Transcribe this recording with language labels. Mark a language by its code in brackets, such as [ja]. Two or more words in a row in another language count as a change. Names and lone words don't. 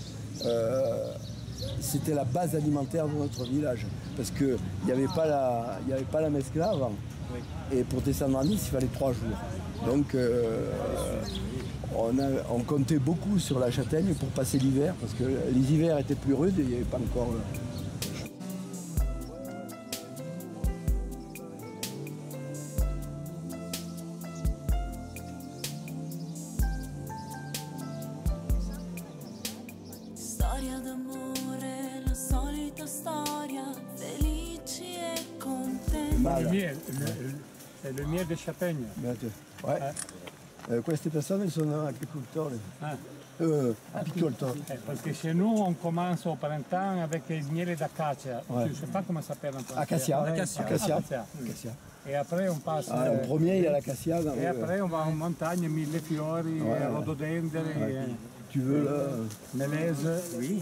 [fr] C'était la base alimentaire de notre village. Parce qu'il n'y avait pas la mescla avant. Oui. Et pour descendre en Nice, il fallait 3 jours. Donc, on comptait beaucoup sur la châtaigne pour passer l'hiver, parce que les hivers étaient plus rudes et il n'y avait pas encore... [it] Storia d'amore, la solita storia, felici e contenti. [fr] Le miel de châtaigne. Ouais. [it] Queste persone sono agricoltori. Apicoltori. [fr] Parce que chez nous, on commence au printemps avec les miels d'acacia. Ouais. Je ne sais pas comment ça s'appelle en français. Acacia. Et après, on passe... En premier, il y a l'acacia. Et après, on va en montagne, millefiori, rhododendron. Tu veux la... Mélèze, oui.